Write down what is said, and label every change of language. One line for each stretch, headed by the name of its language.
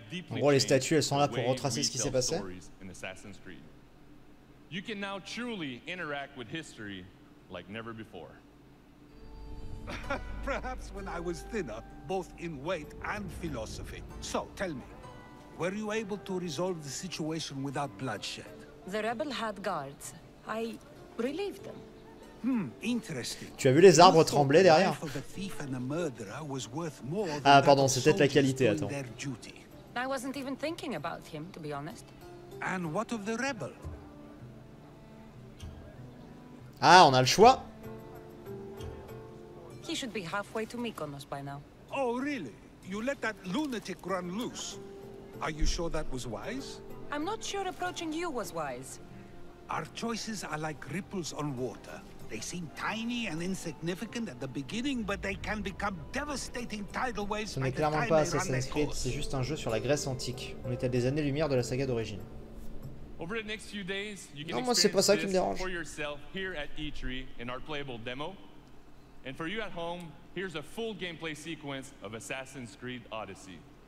French: En gros, les statues, elles sont là pour retracer ce qui s'est passé.
English: You can now truly interact with history like never before. Perhaps when I was thinner, both in weight and philosophy. So, tell me, were you able to resolve the situation without bloodshed? The rebel had guards. I relieved them. Interesting.
French: Tu as vu les arbres trembler derrière? Ah pardon, c'est peut-être la qualité, attends.
English: I wasn't even thinking about him, to be honest. And what of the rebel?
French: Ah, on a le choix.
English: He should be halfway to Mykonos by now. Oh, really? You let that lunatic run loose? Are you sure that was wise? I'm not sure approaching you was wise. Our choices are like ripples on water. They seem tiny and insignificant at the beginning, but they can become devastating tidal waves.
French: Ce n'est clairement pas Assassin's Creed, c'est juste un jeu sur la Grèce antique. On est à des années-lumière de la saga d'origine. Non, moi c'est pas ça qui me dérange.
English: And for you at home, here's a full gameplay sequence of Assassin's Creed Odyssey.